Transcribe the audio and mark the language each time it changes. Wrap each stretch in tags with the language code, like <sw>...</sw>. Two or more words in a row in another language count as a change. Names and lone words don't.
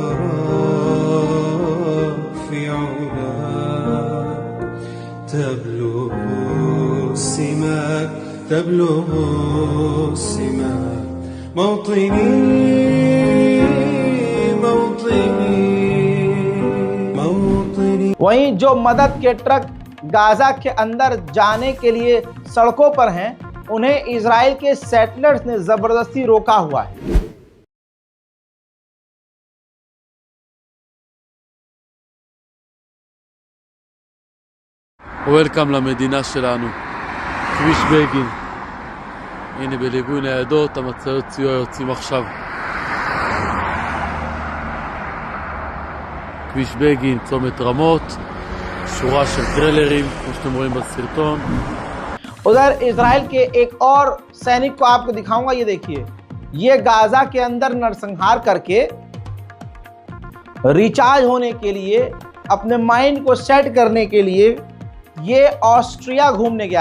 <ar>أراك في علاك تبلغ السماك موطني</ar> <hi>वहीं जो मदद के ट्रक गाजा के अंदर जाने के लिए सड़कों पर हैं, उन्हें इजराइल के सेटलर्स ने जबरदस्ती रोका हुआ है।</hi> <he>וולקאם למדינה שלנו, כביש בגין. הנה בליווי ניידות, המצאיות סיוע יוצאים עכשיו. כביש בגין, צומת רמות, שורה של טרלרים, כמו שאתם רואים בסרטון.</he> <hi>उधर इजराइल के एक और सैनिक को आपको दिखाऊंगा, ये देखिए, ये गाजा के अंदर नरसंहार करके रिचार्ज होने के लिए, अपने माइंड को सेट करने के लिए ये ऑस्ट्रिया घूमने गया।</hi>